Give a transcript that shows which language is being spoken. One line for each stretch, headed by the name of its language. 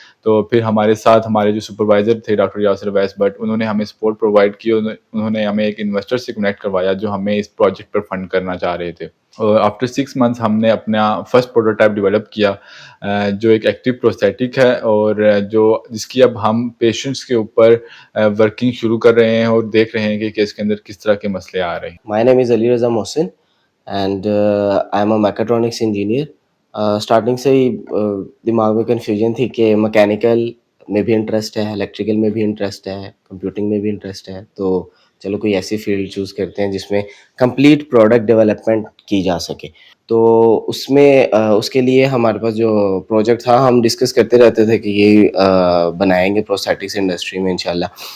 Urdu: تو پھر ہمارے ساتھ ہمارے جو سپروائزر تھے ڈاکٹر یاسر اویس بٹ، انہوں نے ہمیں سپورٹ پرووائڈ کی، انہوں نے ہمیں ایک انویسٹر سے کنیکٹ کروایا جو ہمیں اس پروجیکٹ پر فنڈ کرنا چاہ رہے تھے. اور آفٹر 6 months ہم نے اپنا فرسٹ پروٹوٹائپ ڈیولپ کیا جو ایک ایکٹیو پروستیٹک ہے، اور جس کی اب ہم پیشنٹس کے اوپر ورکنگ شروع کر رہے ہیں اور دیکھ رہے ہیں کہ اس کے اندر کس طرح کے مسئلے آ رہے ہیں.
English: My name is Ali Raza Mohsin and I am a mechatronics engineer.
Urdu: Starting سے ہی دماغ میں کنفیوژن تھی کہ مکینیکل میں بھی انٹرسٹ ہے، الیکٹریکل میں بھی انٹرسٹ ہے، کمپیوٹنگ میں بھی انٹرسٹ ہے، تو چلو کوئی ایسی فیلڈ چوز کرتے ہیں جس میں کمپلیٹ پروڈکٹ ڈیولپمنٹ کی جا سکے. تو اس میں اس کے لیے ہمارے پاس جو پروجیکٹ تھا ہم ڈسکس کرتے رہتے تھے کہ یہ بنائیں گے پروسٹیٹکس انڈسٹری میں انشاءاللہ.